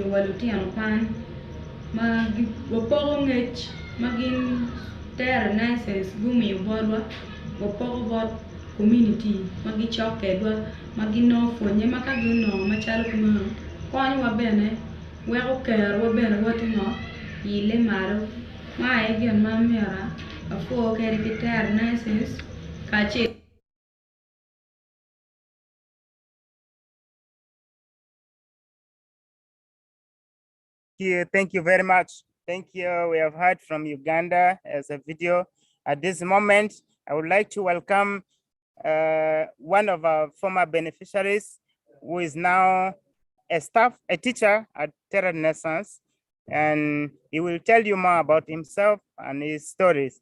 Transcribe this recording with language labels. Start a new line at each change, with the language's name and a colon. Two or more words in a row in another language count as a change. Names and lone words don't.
Acoli: walutiano pan ma wapogo ng'ech ma gin tero nases gumi borwa wapogo bot community ma gichok kedwa ma gino fonye ma ka gino machalo kuma konyo wabene weko kero wabene watino ile malo ma egen ma mera afo kere gitar nases kache.
English: Thank you very much. Thank you. We have heard from Uganda as a video. At this moment, I would like to welcome one of our former beneficiaries who is now a teacher at Terra Renaissance, and he will tell you more about himself and his stories.